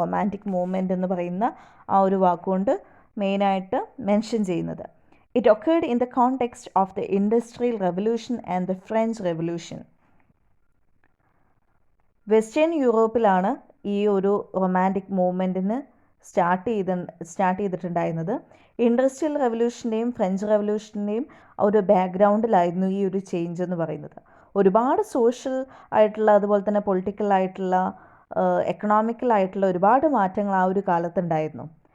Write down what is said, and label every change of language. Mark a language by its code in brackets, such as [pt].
[ml] Romantic movement എന്ന് പറയുന്ന ആ ഒരു വാക്കുകൊണ്ട് മെയിനായിട്ട് മെൻഷൻ ചെയ്യുന്നത്. [en] It occurred in the context of the Industrial Revolution and the French Revolution. [ml] Western യൂറോപ്പിലാണ് ഈ ഒരു റൊമാൻറ്റിക് മൂവ്മെൻറ്റിന് സ്റ്റാർട്ട് ചെയ്തിട്ടുണ്ടായിരുന്നത്. ഇൻഡസ്ട്രിയൽ റെവല്യൂഷൻ്റെയും ഫ്രഞ്ച് റെവല്യൂഷൻ്റെയും ഒരു ബാക്ക്ഗ്രൗണ്ടിലായിരുന്നു ഈ ഒരു ചേഞ്ച് എന്ന് പറയുന്നത്. ഒരുപാട് സോഷ്യൽ ആയിട്ടുള്ള അതുപോലെ തന്നെ പൊളിറ്റിക്കൽ ആയിട്ടുള്ള എക്കണോമിക്കലായിട്ടുള്ള ഒരുപാട് മാറ്റങ്ങൾ ആ ഒരു കാലത്തുണ്ടായിരുന്നു.